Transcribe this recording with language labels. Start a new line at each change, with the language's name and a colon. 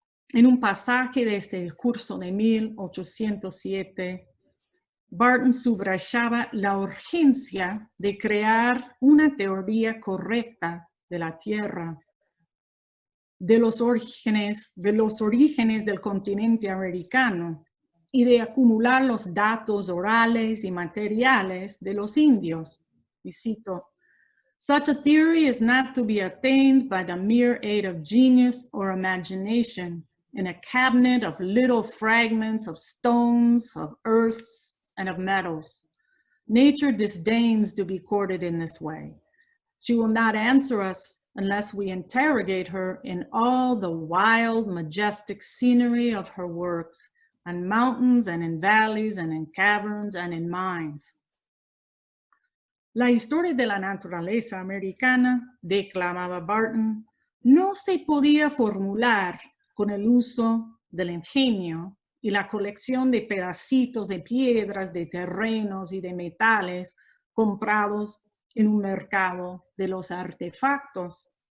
Spanish: En un pasaje de este discurso de 1807, Barton subrayaba la urgencia de crear una teoría correcta de la Tierra, de los orígenes del continente americano y de acumular los datos orales y materiales de los indios. Y cito,
English: "Such a theory is not to be attained by the mere aid of genius or imagination in a cabinet of little fragments of stones, of earths, and of metals. Nature disdains to be courted in this way. She will not answer us unless we interrogate her in all the wild, majestic scenery of her works, on mountains and in valleys and in caverns and in mines."
Spanish: La historia de la naturaleza americana, declamaba Barton, no se podía formular con el uso del ingenio y la colección de pedacitos de piedras, de terrenos y de metales comprados en un mercado de los artefactos.